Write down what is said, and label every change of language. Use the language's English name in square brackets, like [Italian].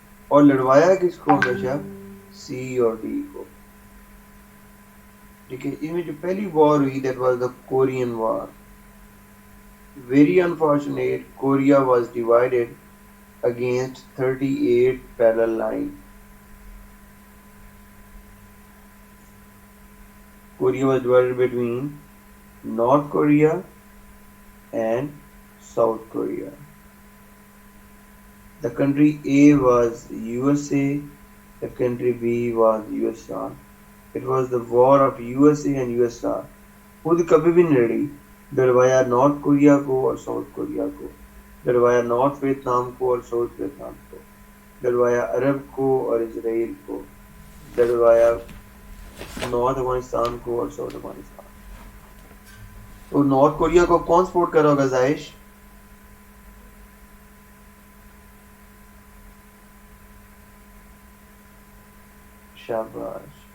[Urdu] اور لڑوایا کس کو ہمیشہ, سی اور ڈی کو. ٹھیک ہے, اس میں جو پہلی وار ہوئی [English] That was the Korean war. Very unfortunate, Korea was divided against 38 parallel line. Korea was divided between North Korea and South Korea. The country A was USA, the country B was USSR. It was the war of USA and USSR. [Urdu] خود کبھی بھی نہیں لڑی, ڈروایا north Korea کو اور south Korea کو, ڈروایا north Vietnam کو اور ساؤتھ ویتنام کو, ڈروایا عرب کو اور اسرائیل کو, ڈروایا نارتھ افغانستان کو اور ساؤتھ افغانستان. تو نارتھ کوریا کو کون سپورٹ کر رہا ہوگا زائش؟ شاباش.